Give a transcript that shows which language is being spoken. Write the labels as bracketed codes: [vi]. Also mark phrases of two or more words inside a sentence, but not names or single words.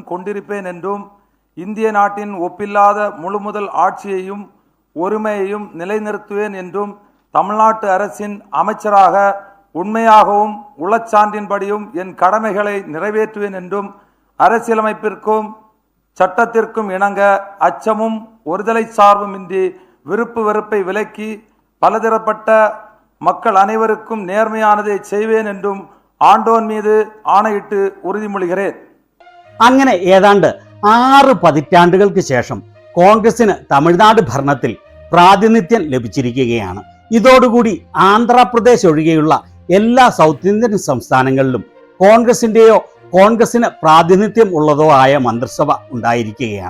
[ta] கொண்டிருப்பேன் என்றும் இந்திய நாட்டின் ஒப்பில்லாத முழுமுதல் ஆட்சியையும் ஒருமையையும் நிலைநிறுத்துவேன் என்றும் தமிழ்நாட்டு அரசின் அமைச்சராக உண்மையாகவும் உளச்சான்றின்படியும் என் கடமைகளை நிறைவேற்றுவேன் என்றும் அரசியலமைப்பிற்கும் சட்டத்திற்கும் இணங்க அச்சமும் ஒருதலை சார்புமின்றி விருப்பு வெறுப்பை விலக்கி பலதரப்பட்ட மக்கள் அனைவருக்கும் நேர்மையானதை செய்வேன் என்றும் ஆண்டோன் மீது ஆணையிட்டு உறுதிமொழிகிறேன். [ml] അങ്ങനെ ഏതാണ്ട് 6 പതിറ്റാണ്ടുകൾക്ക് ശേഷം കോൺഗ്രസിന് തമിഴ്നാട് ഭരണത്തിൽ പ്രാതിനിധ്യം ലഭിച്ചിരിക്കുകയാണ്. ഇതോടുകൂടി ആന്ധ്രാപ്രദേശ് ഒഴികെയുള്ള എല്ലാ [en] South Indian [ml] സംസ്ഥാനങ്ങളിലും കോൺഗ്രസിന് പ്രാതിനിധ്യം ഉള്ളതോ ആയ മന്ത്രിസഭ ഉണ്ടായിരിക്കുകയാണ്.